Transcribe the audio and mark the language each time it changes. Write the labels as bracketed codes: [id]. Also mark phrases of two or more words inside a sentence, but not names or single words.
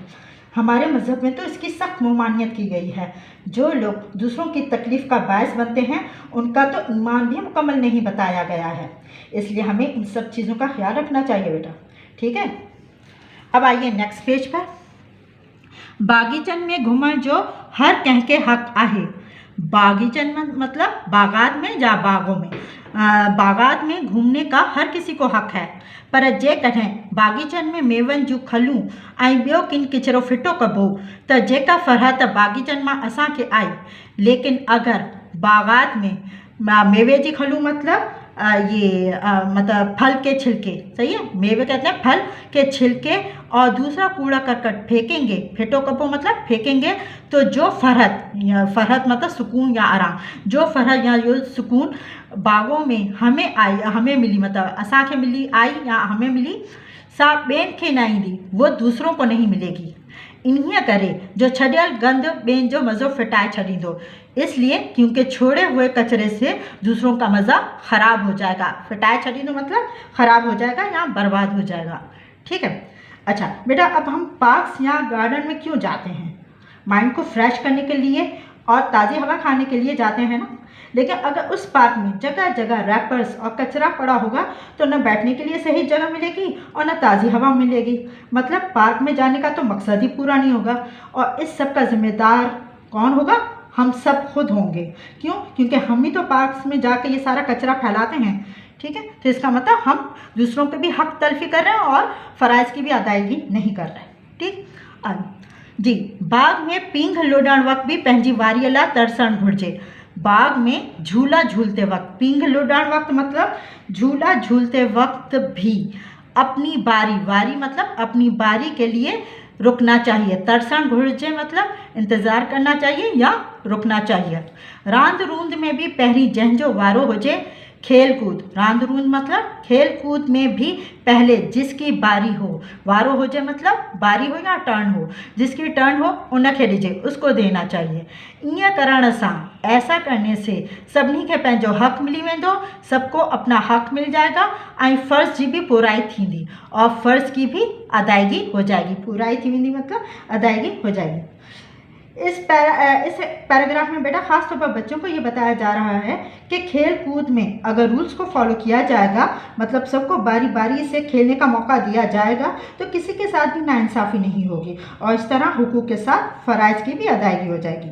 [hi] हमारे मज़हब में तो इसकी सख्त ममानियत की गई है। जो लोग दूसरों की तकलीफ़ का बायस बनते हैं उनका तो ईमान भी मुकम्मल नहीं बताया गया है, इसलिए हमें इन सब चीज़ों का ख्याल रखना चाहिए बेटा। ठीक है, अब आइए नेक्स्ट पेज पर। [sd] बागीचन में घुमण जो हर कंहिंखे हक़ आहे, बागीचन मतलब बागात में या बागों में। [hi] बागात में घूमने का हर किसी को हक है, [sd] पर जे कॾहिं बागीचन में मेवन जूं खलूं ऐं ॿियो किन किचिरो फिटो कबो त जेका फ़रहत बागीचन मां असांखे आई, लेकिन अगर बागात में मेवे जी खलूं मतलब [hi] मतलब फल के छिलके, सही है, मेवे कहते हैं फल के छिलके, और दूसरा कूड़ा करकट फेंकेंगे, [sd] फेटो कपो [hi] मतलब फेंकेंगे, तो जो फरहत मतलब सुकून या आराम, जो फरहत या जो सुकून बागों में हमें आई, हमें मिली, मतलब [sd] असांखे मिली आई [hi] या हमें मिली, [sd] सा ॿियनि खे न ईंदी, [hi] वो दूसरों को नहीं मिलेगी। [sd] इन्हीअ करे जो छॾियल गंद ॿियनि जो मज़ो फिटाए छॾींदो, [hi] इसलिए क्योंकि छोड़े हुए कचरे से दूसरों का मज़ा ख़राब हो जाएगा। [sd] फिटाए छॾींदो [hi] मतलब ख़राब हो जाएगा या बर्बाद हो जाएगा। ठीक है। अच्छा बेटा, अब हम पार्क्स या गार्डन में क्यों जाते हैं? माइंड को फ्रेश करने के लिए और ताज़ी हवा खाने के लिए जाते हैं ना। लेकिन अगर उस पार्क में जगह जगह रैपर्स और कचरा पड़ा होगा तो न बैठने के लिए सही जगह मिलेगी और न ताज़ी हवा मिलेगी। मतलब पार्क में जाने का तो मकसद ही पूरा नहीं होगा, और इस सब का जिम्मेदार कौन होगा? हम सब खुद होंगे। क्यों? क्योंकि हम ही तो पार्क्स में जाकर ये सारा कचरा फैलाते हैं। ठीक है, तो इसका मतलब हम दूसरों पे भी हक तलफी कर रहे हैं और फ़राइज़ की भी अदायगी नहीं कर रहे हैं। ठीक जी। [sd] बाग में पींघ लोॾण वक़्त भी पंहिंजी वारीअ लाइ तरसणु घुरिजे। [hi] बाग में झूला झूलते वक्त, [sd] पींघ लोॾण वक्त [hi] मतलब झूला झूलते वक्त भी अपनी वारी मतलब अपनी बारी के लिए रुकना चाहिए। [sd] तरसण घुरिजे [hi] मतलब इंतज़ार करना चाहिए या रुकना चाहिए। [sd] रांद रूंद में भी पहिरीं जंहिंजो वारो हुजे, [hi] खेल कूद, [sd] रांद रूंद [hi] मतलब खेल कूद में भी पहले जिसकी बारी हो, [sd] वारो हुजे [hi] मतलब बारी हो या टर्न हो, जिसकी टर्न हो [sd] उनखे ॾिजे, [hi] उसको देना चाहिए। [sd] ईअं करण सां, ऐसा करने से सभिनी खे पंहिंजो हक़ मिली वेंदो, [hi] सबको अपना हक़ मिल जाएगा [sd] ऐं फ़र्ज़ जी भी पूराई थींदी [hi] और फ़र्ज़ की भी अदायगी हो जाएगी। [sd] पूराई थी वेंदी [hi] मतलब अदायगी हो जाएगी। इस पैराग्राफ में बेटा ख़ास तौर पर बच्चों को ये बताया जा रहा है कि खेल कूद में अगर रूल्स को फॉलो किया जाएगा, मतलब सबको बारी बारी से खेलने का मौका दिया जाएगा, तो किसी के साथ भी नाइंसाफ़ी नहीं होगी और इस तरह हुकूक के साथ फ़राइज़ की भी अदायगी हो जाएगी।